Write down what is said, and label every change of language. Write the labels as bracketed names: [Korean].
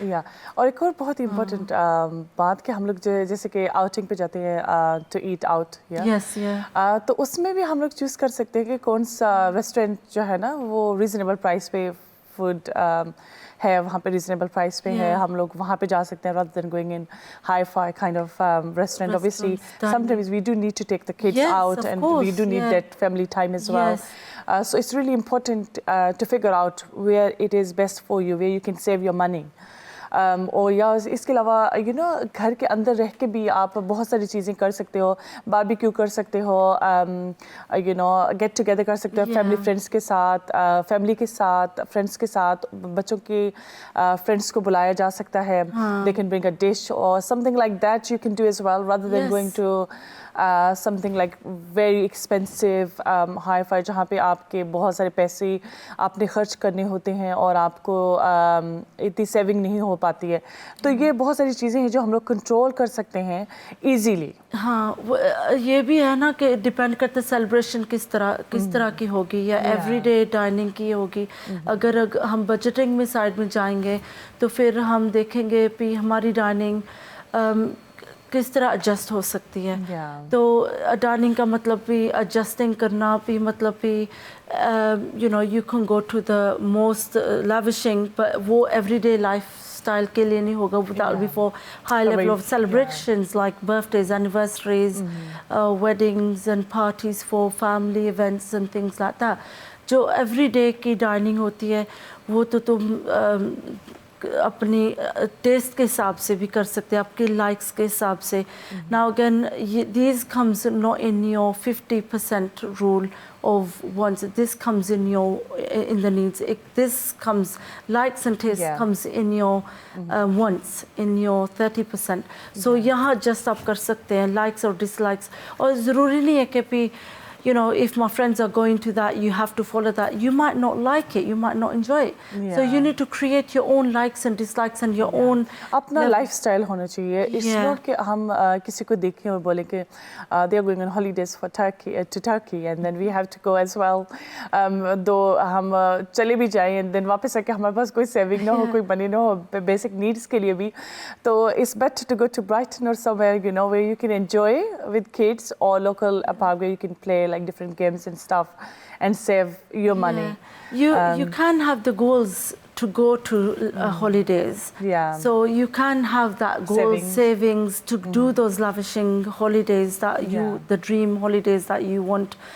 [Hindi] और एक और बहुत इम्पोर्टेंट बात कि हम लोग जैसे कि आउटिंग पे जाते हैं टू ईट आउट, तो उसमें भी हम लोग चूज़ कर सकते हैं कि कौन सा रेस्टोरेंट जो है ना वो रीजनेबल प्राइस पे फूड है, वहाँ पे रीजनेबल प्राइस पे है, हम लोग वहाँ पे जा सकते हैं, [English] rather than going in hi-fi kind of restaurant. Obviously, sometimes we do need to take the kids out, and we do need that family time as well. So it's really important to figure out where it is best for you, where you can save your money. [Hindi] और या इसके अलावा घर के अंदर रह के भी आप बहुत सारी चीज़ें कर सकते हो, बारबेक्यू कर सकते हो, गेट टुगेदर कर सकते हो फैमिली फ्रेंड्स के साथ, फैमिली के साथ, फ्रेंड्स के साथ, बच्चों के फ्रेंड्स को बुलाया जा सकता है. [English] They can bring a dish or something like that you can do as well, rather than going to something like very expensive hi-fi [Hindi] जहाँ पे आपके बहुत सारे पैसे आपने खर्च करने होते हैं और आपको इतनी सेविंग नहीं हो पाती है. तो ये बहुत सारी चीज़ें हैं जो हम लोग कंट्रोल कर सकते हैं इजीली. हाँ, ये भी है ना कि डिपेंड करता है सेलिब्रेशन किस तरह की होगी या एवरीडे डाइनिंग की होगी. अगर हम बजटिंग में साइड में जाएंगे तो फिर हम देखेंगे कि हमारी डाइनिंग किस तरह एडजस्ट हो सकती है. तो डाइनिंग का मतलब भी एडजस्टिंग करना भी मतलब भी [English] you can go to the most lavishing, [Hindi] पर वो एवरीडे लाइफ स्टाइल के लिए नहीं होगा. [English] That will be for high level of celebrations like birthdays, anniversaries, weddings and parties for family events and things like that. [Hindi] जो everyday की dining होती है वो तो तुम अपनी टेस्ट के हिसाब से भी कर सकते हैं, आपके लाइक्स के हिसाब से. [English] Now again this comes not in your 50% rule of wants. This comes in the needs. This comes, likes and taste comes in your wants, in your 30%. [Hindi] So यहाँ just आप कर सकते हैं likes और dislikes. और ज़रूरी नहीं है कि [English] if my friends are going to that, you have to follow that. You might not like it, you might not enjoy it. So you need to create your own likes and dislikes and your own. [Hindi] अपना lifestyle होना चाहिए. [English] It's not [Hindi] कि हम किसी को देखें और बोले कि [English] they are going on holidays to Turkey and then we have to go as well. [Hindi] दो हम चले भी जाएं and then वापस आके हमारे पास कोई saving ना हो, कोई money ना हो basic needs के लिए भी. [English] तो it's better to go to Brighton or somewhere where you can enjoy with kids, or local park where you can play like different games and stuff and save your money. You can have the goals to go to holidays. So you can have that goal savings to do those lavishing holidays that the dream holidays that you want.